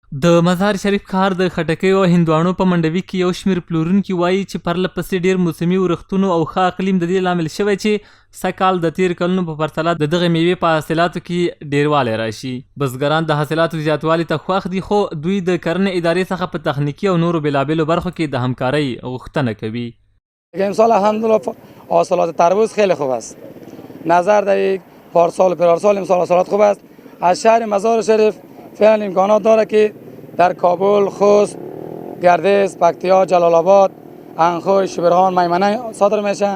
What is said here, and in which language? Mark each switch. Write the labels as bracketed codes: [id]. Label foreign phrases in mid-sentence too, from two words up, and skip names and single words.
[ps] د مزار شریف ښار د خټکیو او هندواڼو په منډوي کې یو شمېر پلورونکي وایي چې پرله پسې ډېر موسمي ورښتونو او ښه اقلیم د دې لامل شوی چې سږکال د تېر کلونو په پرتله د دغې میوې په حاصلاتو کې ډېروالی راشي. بزګران د حاصلاتو زیاتوالي ته خوښ دي، خو دوی د کرنې ادارې څخه په تخنیکي او نورو بېلابېلو برخو کې د همکارۍ غوښتنه کوي. [fa] امسال الحمدلله حاصلات تربوز خیلی خوب است. نظر در یک پارسال امسال حاصلات خوب است. از شهر مزار شریف فعلا امکانات داره که در کابل، خوست، گردش، پکتیا، جلال آباد، انخوی، شبرغان، میمنه صادر میشه.